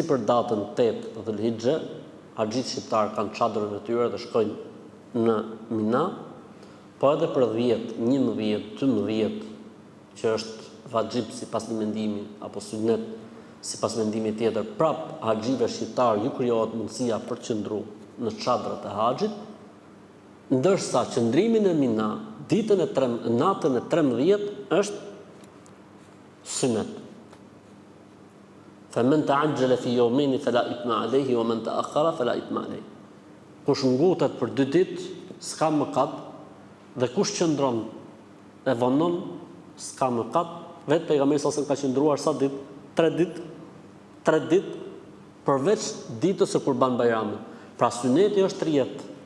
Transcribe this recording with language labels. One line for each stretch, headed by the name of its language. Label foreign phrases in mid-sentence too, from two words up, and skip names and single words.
Albanian: për datën 8 Dhulhixhe, haxhit shqiptar kanë çadrën e tyre dhe shkojnë në Mina, po edhe për 10, 11, 12, që është vaxhib sipas një mendimi apo sunnet sipas mendimit tjetër, prap haxhive shqiptar ju krijohet mundësia për të qëndruar në çadrat e haxhit, ndërsa qëndrimi në Mina natën e 13 është sunnet.
Arabic: فمن تعجل في يومين فلا إثم عليه ومن تأخر فلا إثم عليه.
Albanian: Kush ngutet për 2 ditë, s'ka mëkat, dhe kush qëndron e vonon, s'ka mëkat. Vetë pejgamberi sa ka qëndruar sa ditë? 3 ditë. 3 ditë përveç ditës së Kurban Bayramit. Pra suneti është 30.